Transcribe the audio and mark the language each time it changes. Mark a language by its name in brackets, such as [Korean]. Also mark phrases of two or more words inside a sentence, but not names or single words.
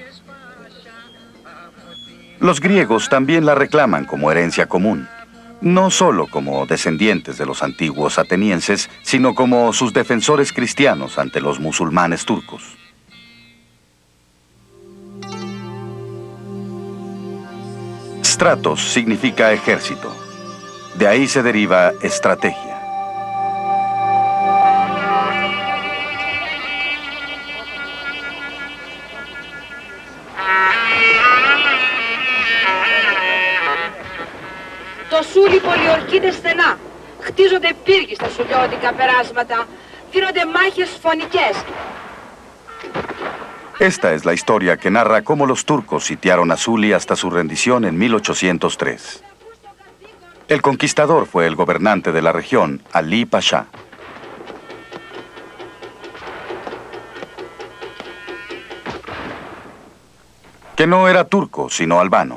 [Spanish] Los griegos también la reclaman como herencia común, no solo como descendientes de los antiguos atenienses, sino como sus defensores cristianos ante los musulmanes turcos. Stratos significa ejército. De ahí se deriva estrategia. [Greek] Το Σούλι πολιορκείται στενά. Χτίζονται πύργοι στα σουλιώτικα περάσματα. Δίνονται μάχες φωνικές. [Spanish] Esta es la historia que narra cómo los turcos sitiaron a Suli hasta su rendición en 1803. El conquistador fue el gobernante de la región, Ali Pasha. Que no era turco, sino albano.